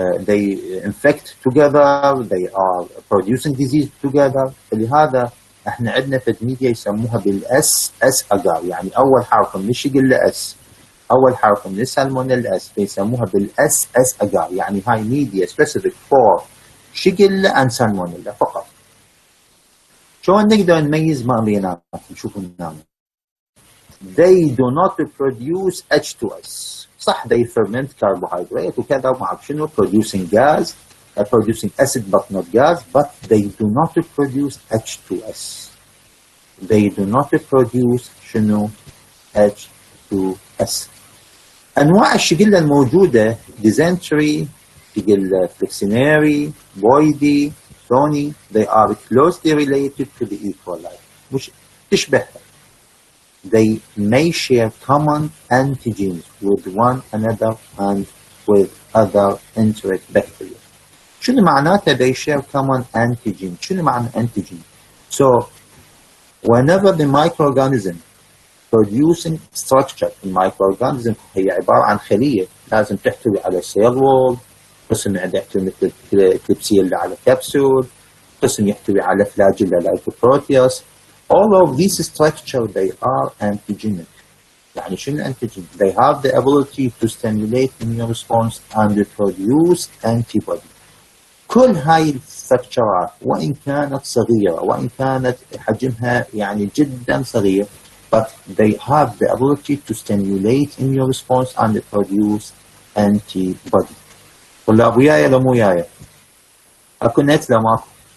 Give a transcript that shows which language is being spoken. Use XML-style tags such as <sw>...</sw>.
<en>They infect together, they are producing disease together.</en> <ar>فلهذا احنا عندنا فد ميديا يسموها بالاس اجار، يعني اول حرف من الشقله اس، اول حرف من السالمونيلا اس، فيسموها بالاس اجار، يعني هاي ميديا</ar> <en>specific for</en> <ar>شقله and سالمونيلا فقط. شلون نقدر نميز ما بيناتهم؟ نشوفوا هنا.</ar> <en>They do not produce H2S.</en> <ar>صح</ar> <en>they ferment carbohydrate</en> <ar>وكذا ومعك شنو</ar> <en>producing gas, producing acid but not gas, but they do not produce H2S. They do not produce شنو H2S.</en> <ar>أنواع الشقلة الموجودة</ar> <en>dysentery، شقلة flexinary، boydii، thorny, they are closely related to the E.</en> <ar>coli. مش تشبهها.</ar> <en>They may share common antigens with one another and with other enteric bacteria.</en> <ar>شنو معناته</ar> <en>they share common antigen؟</en> <ar>شنو معنى</ar> <en>antigen؟ So whenever the microorganism producing structure،</en> <ar>المايكروorganism هي عبارة عن خلية لازم تحتوي على</ar> <en>cell wall</en> <ar>قسم يحتوي مثل كليبسيلا على كبسول، قسم يحتوي على فلاجيلا لايكوبروتيوس.</ar> <en>all of these structure they are antigenic.</en> <ar>يعني شنو</ar> <en>antigen؟ they have the ability to stimulate immune response and produce antibody.</en> <ar>كل هاي الستركشرات وإن كانت صغيرة وإن كانت حجمها يعني جدا صغير</ar> <en>but they have the ability to stimulate immune response and produce antibody.</en> <ar>طلاب وياي ولا مو وياي؟ اكو نت لا ماكو؟</ar>